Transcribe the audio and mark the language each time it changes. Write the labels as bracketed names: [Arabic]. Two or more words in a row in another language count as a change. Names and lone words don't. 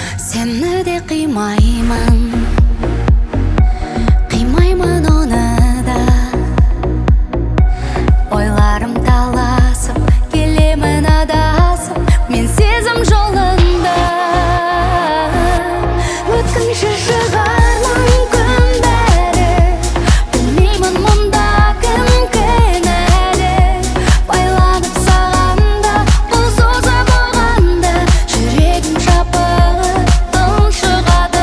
[Uzbek] Seni de qiymayman, qiymayman onu da. Oylarım talasıp, kelemin adasıp, men sezim jolunda. [Kazakh] Өткінші шығар мүмкін бәрі, білмеймін мұнда кім кінәлі. Байланып сағанда, бұл сөзі болғанда, жүрегім жабығы тұншығады.